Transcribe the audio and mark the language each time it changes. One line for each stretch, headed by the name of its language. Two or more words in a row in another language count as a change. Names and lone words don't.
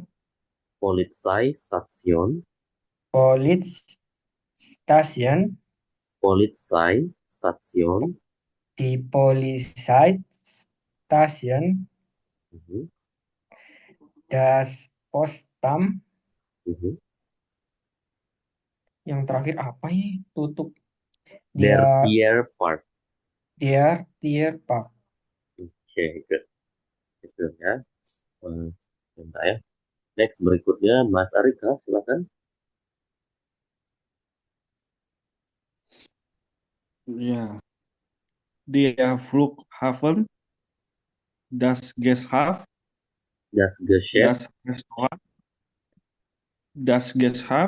German: Polizeistation,
English: Police Station,
German: Polizeistation. die Polizeistation, Mhm. das Postamt, Mhm.
Indonesian: yang terakhir apa ya? Tutup
German: Der
Indonesian: dia
German: Tierpark. Tierpark.
Indonesian: Oke, good. Itu ya. Bentar ya. Next berikutnya Mas Arika, silakan.
German: Ja. Der Flughafen, das Gasthaus, Das Geschäft, das Restaurant, das Gasthaus,